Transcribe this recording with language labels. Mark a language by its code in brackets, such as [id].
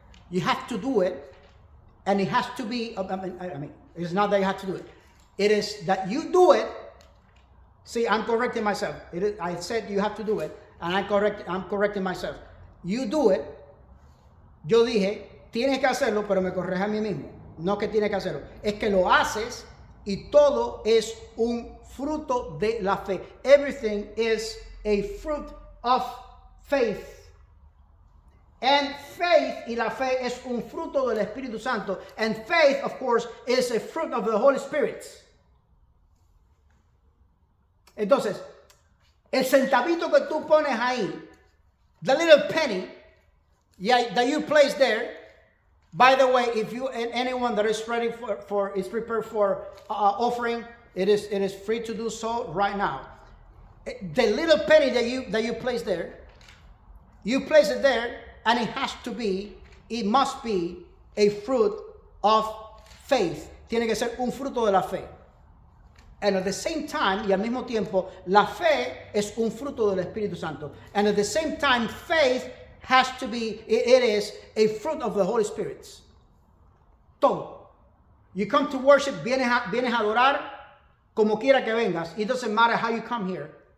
[en] You have to do it, and it has to be, it's not that you have to do it. It is that you do it. See, I'm correcting myself. I said you have to do it, and I'm correcting myself. You do it. [es] Yo dije, tienes que hacerlo, pero me corrige a mí mismo. No que tienes que hacerlo. Es que lo haces y todo es un fruto de la fe. [en] Everything is a fruit of faith. [es] And faith, y la fe es un fruto del Espíritu Santo. [en] And faith, of course, is a fruit of the Holy Spirit. Entonces, el centavito que tú pones ahí, the little penny that you place there, by the way, if you and anyone that is ready is prepared for offering, it is free to do so right now. The little penny that you place there, you place it there, and it must be a fruit of faith. [es] Tiene que ser un fruto de la fe. And at the same time, y al mismo tiempo, la fe es un fruto del Espíritu Santo. [en] And at the same time, faith has to be, it is a fruit of the Holy Spirit. Todo. [es] You come to worship, vienes a adorar, como quiera que vengas. [en] It doesn't matter how you come here.